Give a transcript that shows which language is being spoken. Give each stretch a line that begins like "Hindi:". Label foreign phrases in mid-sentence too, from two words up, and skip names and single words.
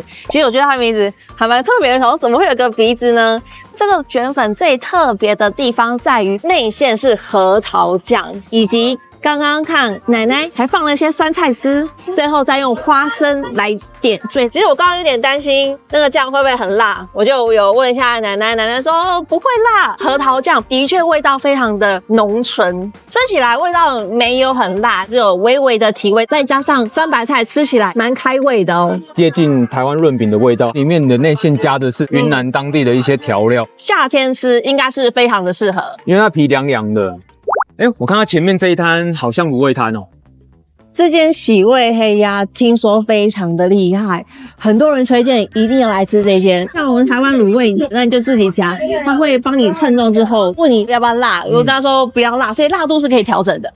Chinese: 其實我覺得它名字還蠻特別的，怎麼會有個鼻子呢？這個捲粉最特別的地方在於內餡是核桃醬，以及剛剛看奶奶還放了一些酸菜絲，最後再用花生來點綴。其實我剛剛有點擔心那個醬會不會很辣，我就有問一下奶奶，奶奶說不会辣。核桃醬的確味道非常的濃醇，吃起來味道沒有很辣，只有微微的提味，再加上酸白菜，吃起來蠻開胃的哦，接近台灣潤餅的味道。裡面的內餡加的是雲南當地的一些調料，夏天吃應該是非常的適合，因為它皮涼涼的。我看它前面這一攤好像滷味攤哦。這間喜味黑鴨聽說非常的厲害，很多人推薦一定要來吃這間。像我們台灣滷味，那你就自己夾，他會幫你稱重之後問你要不要辣，我跟他說不要辣，所以辣度是可以調整的。